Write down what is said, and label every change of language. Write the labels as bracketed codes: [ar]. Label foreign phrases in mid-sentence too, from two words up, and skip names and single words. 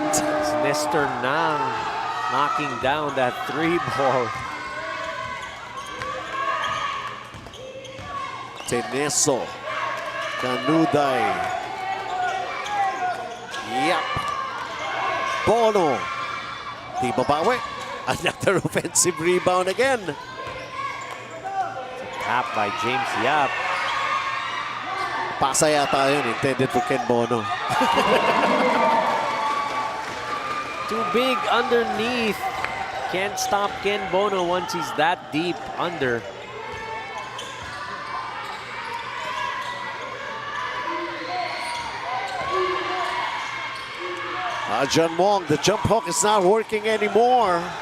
[en] It's Nestor Nang knocking down that 3-ball. Teneso. Tanduay. Yep. Bono. [tl] Di babawi. [en] Another offensive rebound again. Tap by James Yap. [tl] Pasa yata yun, [en] intended for Ken Bono. Too big underneath. Can't stop Ken Bono once he's that deep under. John Wong, the jump hook is not working anymore.